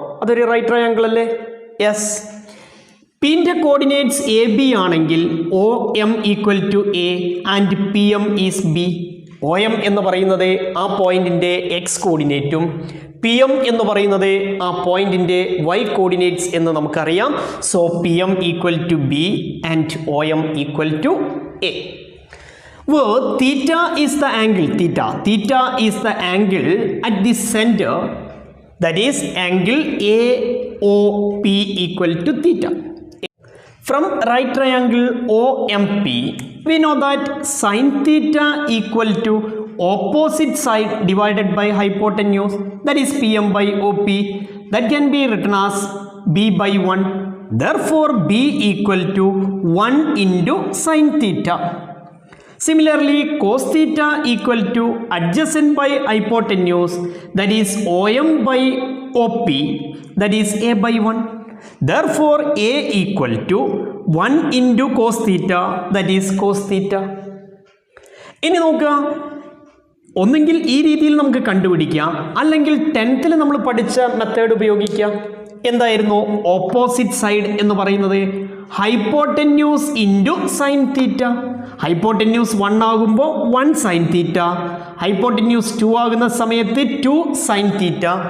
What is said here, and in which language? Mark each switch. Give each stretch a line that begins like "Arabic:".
Malayalam: അതൊരു right triangle അല്ലേ? Yes. പിൻ്റെ coordinates A B ആണെങ്കിൽ
English: O M equal to A and P M is B.
Malayalam: O M എന്ന് പറയുന്നത് ആ പോയിന്റിൻ്റെ എക്സ് കോർഡിനേറ്റും പി എം എന്ന് പറയുന്നത് ആ പോയിന്റിൻ്റെ വൈ കോർഡിനേറ്റ്സ് എന്ന് നമുക്കറിയാം.
English: So P M equal to B and O M equal to A. Where theta is the angle, theta is the angle at the center, that is angle AOP equal to theta. From right triangle OMP, we know that sin theta equal to opposite side divided by hypotenuse, that is PM by OP, that can be written as B by 1. Therefore, B equal to 1 into sin theta. Similarly, cos theta equal to adjacent by hypotenuse, that is OM by OP, that is A by 1. Therefore, A equal to 1 into cos theta, that is cos theta.
Malayalam: ഇനി നോക്കുക, ഒന്നെങ്കിൽ ഈ രീതിയിൽ നമുക്ക് കണ്ടുപിടിക്കാം, അല്ലെങ്കിൽ 10th നമ്മൾ പഠിച്ച മെത്തേഡ് ഉപയോഗിക്കാം. എന്തായിരുന്നു ഓപ്പോസിറ്റ് സൈഡ് എന്ന് പറയുന്നത്? Hypotenuse into sine theta. Hypotenuse 1 ആകുമ്പോൾ 1 സൈൻ തീറ്റ, ഹൈപ്പോടെന്യൂസ് 2 ആകുന്ന സമയത്ത് 2 സൈൻ തീറ്റ.